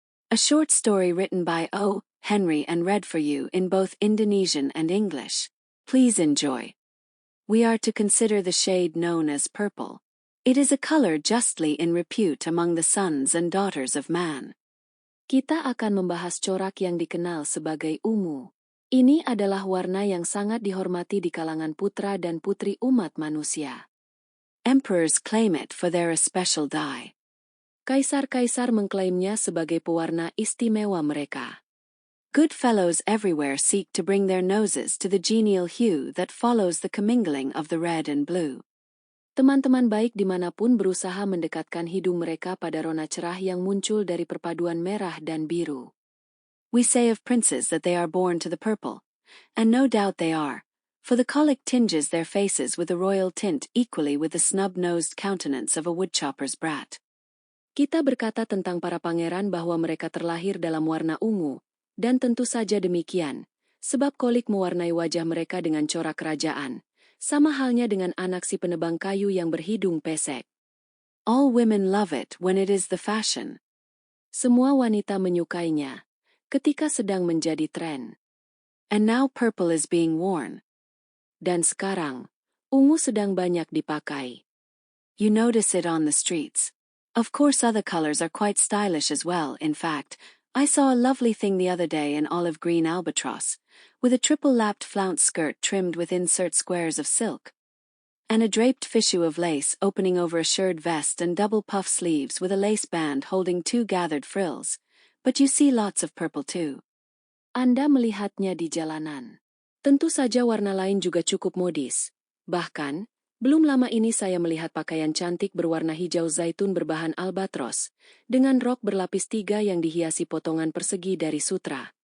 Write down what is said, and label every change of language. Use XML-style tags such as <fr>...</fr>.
<en>A short story written by O. Henry and read for you in both Indonesian and English. Please enjoy. We are to consider the shade known as purple. It is a color justly in repute among the sons and daughters of man.</en> <id>Kita akan membahas corak yang dikenal sebagai ungu. Ini adalah warna yang sangat dihormati di kalangan putra dan putri umat manusia.</id> <en>Emperors claim it for their special dye.</en> <id>Kaisar-kaisar mengklaimnya sebagai pewarna istimewa mereka.</id> <en>Good fellows everywhere seek to bring their noses to the genial hue that follows the commingling of the red and blue.</en> <id>Teman-teman baik dimanapun berusaha mendekatkan hidung mereka pada rona cerah yang muncul dari perpaduan merah dan biru.</id> <en>We say of princes that they are born to the purple, and no doubt they are, for the colic tinges their faces with a royal tint equally with the snub-nosed countenance of a woodchopper's brat.</en> <id>Kita berkata tentang para pangeran bahwa mereka terlahir dalam warna ungu, dan tentu saja demikian, sebab kolik mewarnai wajah mereka dengan corak kerajaan, sama halnya dengan anak si penebang kayu yang berhidung pesek.</id> <en>All women love it when it is the fashion.</en> <id>Semua wanita menyukainya, ketika sedang menjadi tren.</id> <en>And now purple is being worn. Dan sekarang, ungu sedang banyak dipakai. You notice it on the streets. Of course other colors are quite stylish as well. In fact, I saw a lovely thing the other day in olive green albatross, with a triple-lapped flounce skirt trimmed with insert squares of silk, and a draped fichu of lace opening over a shirred vest and double puff sleeves with a lace band holding two gathered frills. But you see lots of purple too.</en> <id>Anda melihatnya di jalanan. Tentu saja warna lain juga cukup modis. Bahkan, belum lama ini saya melihat pakaian cantik berwarna hijau zaitun berbahan albatros, dengan rok berlapis 3 yang dihiasi potongan persegi dari sutra.</id>